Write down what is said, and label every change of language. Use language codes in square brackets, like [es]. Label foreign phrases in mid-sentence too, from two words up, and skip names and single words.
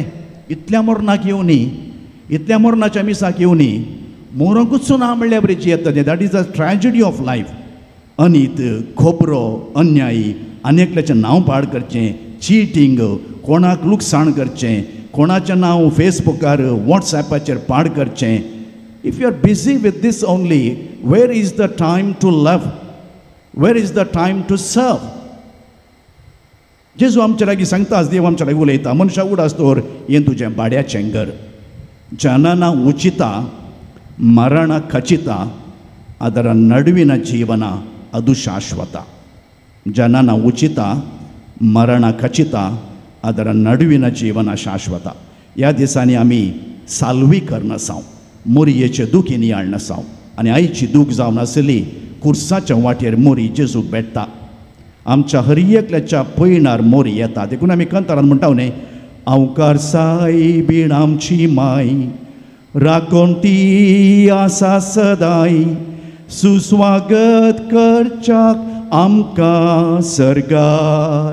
[kok] इतल्या मरणाक येवनी, इतल्या मरणाच्या मिसाक येवनी, मोरूंकूच ना म्हणल्या बरी येतात. [en] That is the tragedy of life. [kok] अनीत, खोबरो, अन्यायी, आनेकल्याचें नांव पाड करचें, चिटींग, कोणाक लुकसाण करचें, कोणाचें नांव फेसबुकार वॉट्सॅपाचेर पाड करचें. [en] If you are busy with this only, where is the time to love? Where is the time to serve? [kok] जेजू आमच्या लागीं सांगता, देव आमच्या लागीं उलयता, मनशा उडासतोर हें तुजें भाड्याचें घर. [kn] ಜನನ ಉಚಿತ, ಮರಣ ಖಚಿತ, ಅದರ ನಡುವಿನ ಜೀವನ ಅದು ಶಾಶ್ವತ. ಜನನ ಉಚಿತ, ಮರಣ ಖಚಿತ, ಅದರ ನಡುವಿನ ಜೀವನ ಶಾಶ್ವತ. [kok] ह्या दिसांनी आमी साल्वीकर नसांव, मोरयेचे दूख नियाळ नसांव आनी आयची दूख जावन आसली कुर्साच्या वाटेर मोरी जेजूक भेटता. आमच्या हर एकल्याच्या पयणार मोरी येता. देखून आमी कंतारान म्हणटा न्ही, अवकार साई बीण आमची माय, राखोन ती आसा सदाय, सुस्वागत करच्याक आमकां सरकार.